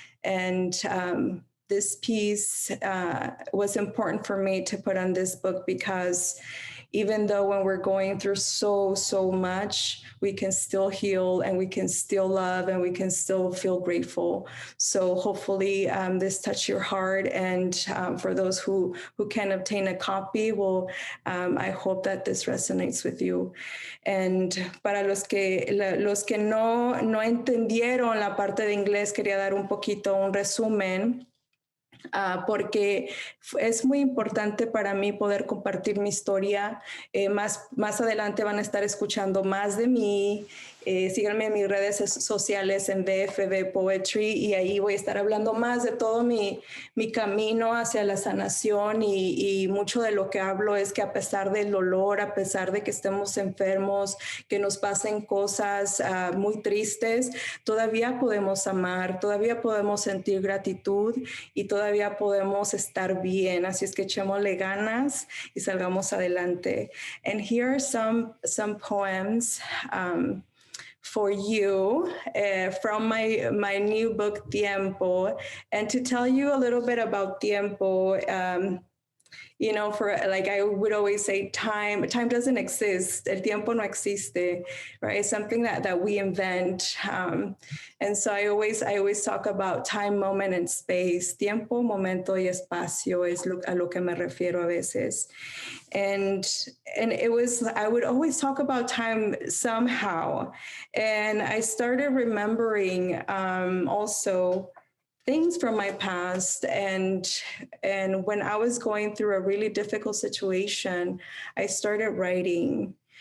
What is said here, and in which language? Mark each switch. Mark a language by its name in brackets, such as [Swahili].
[English] And this piece was important for me to put on this book because even though when we're going through so much, we can still heal and we can still love and we can still feel grateful. So hopefully this touched your heart. And for those who can obtain a copy, well, I hope that this resonates with you. [Spanish] And para los que no entendieron la parte de inglés, quería dar un poquito un resumen. Porque es muy importante para mí poder compartir mi historia. Más adelante van a estar escuchando más de mí. Síganme en mis redes sociales en VFB Poetry y ahí voy a estar hablando más de todo mi camino hacia la sanación y mucho de lo que hablo es que a pesar del dolor, a pesar de que estemos enfermos, que nos pasen cosas muy tristes, todavía podemos amar, todavía podemos sentir gratitud y todavía podemos estar bien. Así es que echémosle ganas y salgamos adelante. [English] And here are some poems for you from my new book, Tiempo. And to tell you a little bit about Tiempo, you know, for like I would always say, time doesn't exist. [Spanish] El tiempo no existe, [English] right? It's something that we invent. And so I always talk about time, moment, and space. [Spanish] Tiempo, momento, y espacio es a lo que me refiero a veces. [English] And it was, I would always talk about time somehow. And I started remembering also things from my past, and when I was going through a really difficult situation, I started writing,